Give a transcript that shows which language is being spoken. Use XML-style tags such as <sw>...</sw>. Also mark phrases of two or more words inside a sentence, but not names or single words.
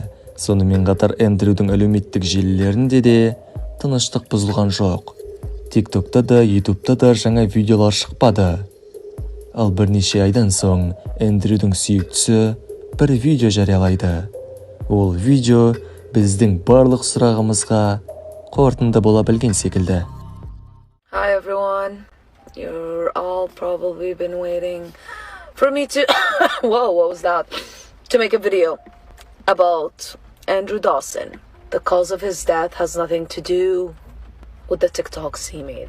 <kk>Сонымен қатар Эндрюдің әлеуметтік желілерінде де тыныштық бұзылған жоқ. TikTokта да, YouTube'та да жаңа видеолар шықпады. Ал бірнеше айдан соң Эндрюдің сүйіктісі бір видео жариялайды. Ол видео біздің барлық сұрағымызға қорытынды бола білген секілді.</kk> <en>Hi everyone. You're all probably been waiting for me to whoa, what was that? To make a video about Andrew Dawson. The cause of his death has nothing to do with the TikToks he made.</en>